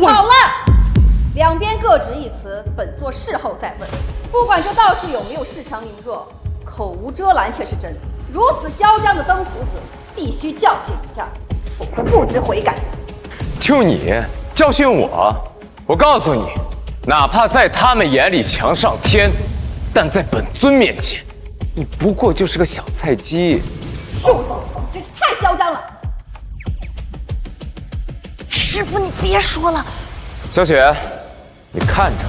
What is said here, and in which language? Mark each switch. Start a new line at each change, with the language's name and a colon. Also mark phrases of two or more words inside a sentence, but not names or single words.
Chinese: 好了，兩邊各執一詞，本座事後再問。不管這道士有沒有恃強凌弱，口無遮攔卻是真的。如此囂張的登徒子，必須教訓一下，否則不知悔改。就你教訓我？我告訴你，哪怕在他們眼裡強上天，但在本尊面前，你不過就是個小菜雞。畜生，真是太囂張了！師父，你別說了。小雪，你看着。